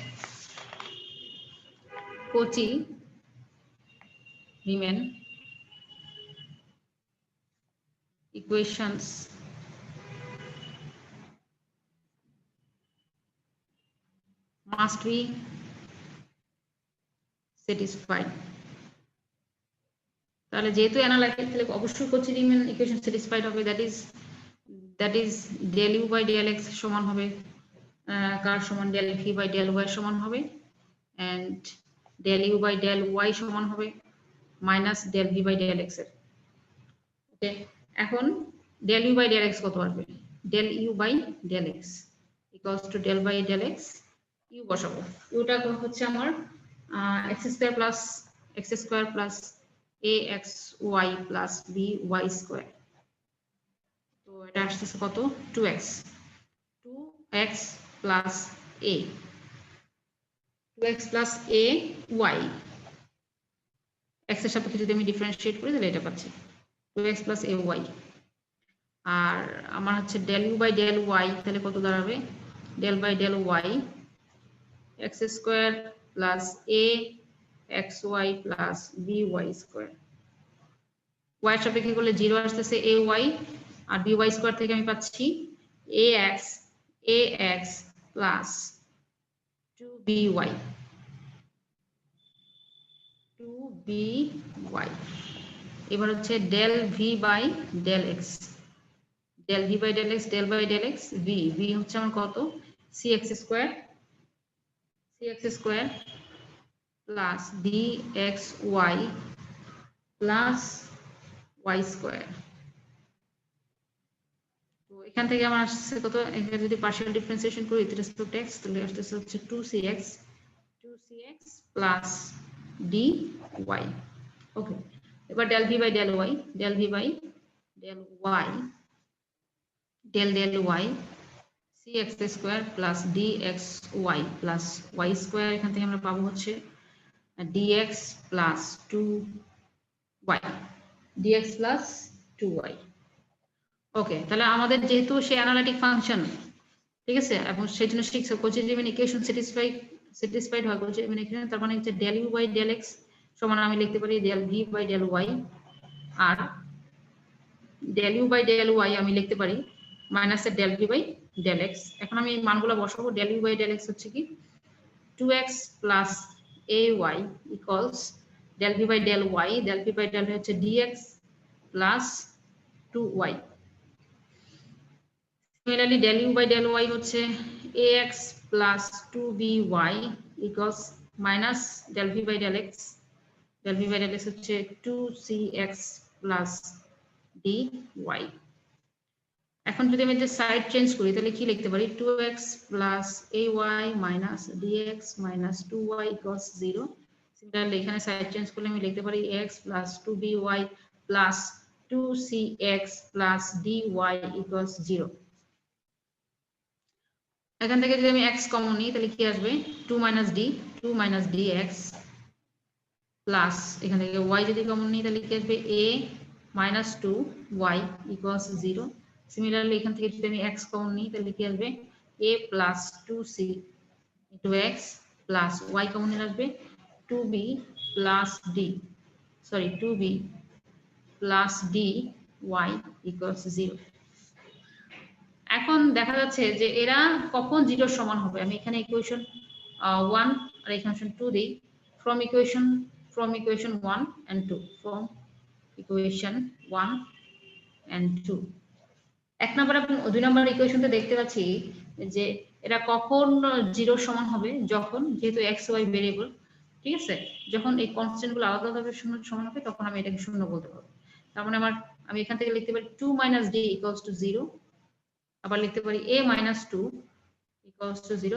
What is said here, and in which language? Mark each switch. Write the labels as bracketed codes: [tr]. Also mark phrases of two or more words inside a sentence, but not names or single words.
[en] Cauchy-Riemann equations must be satisfied [bn] তাহলে যেহেতু অ্যানালাইটিক তাহলে অবশ্যই [en] Cauchy-Riemann equation satisfied [bn] হবে [en] that is del u by del x [bn] সমান হবে কার সমান [en] del v by del y [bn] সমান হবে [en] and del u by del y [bn] সমান হবে মাইনাস [en] del v by del x [bn] এর ওকে এখন [en] del u by del x [bn] কত আসবে [en] del u by del x equals to del by del x u [bn] বসাবো uটা হচ্ছে আমার [en] x square plus axy plus by square [bn] তো এটা আসছে কত 2x [en] plus a 2x plus a y [bn] x এর সাপেক্ষে যদি আমি ডিফারেন্সিয়েট করি তাহলে এটা পাচ্ছি [en] 2x plus a y [bn] আর আমার হচ্ছে [en] del u by del y [bn] তাহলে কত দাঁড়াবে [en] del by del y x square plus a xy plus by square [bn] y এর সাপেক্ষে করলে 0 আসতেছে ay আর [en] by square [bn] থেকে আমি পাচ্ছি [en] ax plus 2by [bn] এবার হচ্ছে [en] del v by del x del v by del x del by del x [bn] v হচ্ছে আমার কত [en] cx square plus dxy plus y square [bn] তো এখান থেকে আমার আসছে কত এখানে যদি [en] partial differentiation [bn] করি [en] with respect to x [bn] তাহলে আসছে হচ্ছে [en] 2cx plus dy [bn] ওকে এবার [en] del v by del y del y cx square plus dxy plus y square [bn] এখান থেকে আমরা পাবো হচ্ছে [en] dx plus 2y [bn] ওকে তাহলে আমাদের যেহেতু সে [en] analytic function [bn] ঠিক আছে এবং সেজন্য শিখছো [en] Cauchy-Riemann equation satisfied [bn] হয় Cauchy-Riemann ইকুয়েশন তার মানে হচ্ছে [en] del u by del x [bn] সমান আমি লিখতে পারি [en] del v by del y [bn] আর [en] del u by del y [bn] আমি লিখতে পারি মাইনাস [en] del v by del x [bn] এখন আমি মানগুলো বসাবো [en] del u by del x [bn] হচ্ছে কি [en] 2x plus ay equals del v by del y del v by del [bn] হচ্ছে [en] dx plus 2y similarly del u by del y হচ্ছে ax plus 2by equals minus del v by del x হচ্ছে 2cx plus dy [bn] এখন যদি আমি যে [en] side change [bn] করি তাহলে কি লিখতে পারি [en] 2x plus ay minus dx minus 2y equals 0 [bn] সিমিলারলি এখানে [en] side change [bn] করলে আমি লিখতে পারি [en] x plus 2by plus 2cx plus dy equals 0 [bn] এখান থেকে যদি আমি x কমন নিই তাহলে কি আসবে [en] 2 minus dx plus [bn] এখান থেকে y যদি কমন নিই তাহলে কি আসবে [en] a minus 2y equals 0 [bn] সিমিলারলি এখান থেকে যদি আমি x কমন নিই তাহলে কি আসবে [en] a a plus 2c into x plus y [bn] কমন নিয়ে আসবে [en] 2b plus d, sorry 2b plus d y equals 0. [bn] এখন দেখা যাচ্ছে যে এরা কখন 0 সমান হবে। আমি এখানে ইকুয়েশন 1 আর ইকুয়েশন 2 দেই। [en] from equation 1 and 2, from equation 1 and 2, [bn] এক নম্বর এবং 2 নম্বর ইকুয়েশনটা দেখতে পাচ্ছি যে এরা কখন 0 সমান হবে, যখন যেহেতু x y ভেরিয়েবল, ঠিক আছে, যখন এই কনস্ট্যান্ট গুলো আলাদা আলাদা শূন্য সমান হবে তখন আমি এটাকে শূন্য বলতে পারবো। তার মানে আমি এখান থেকে লিখতে পারি 2 - d = 0, আবার লিখতে পারি a - 2 = 0।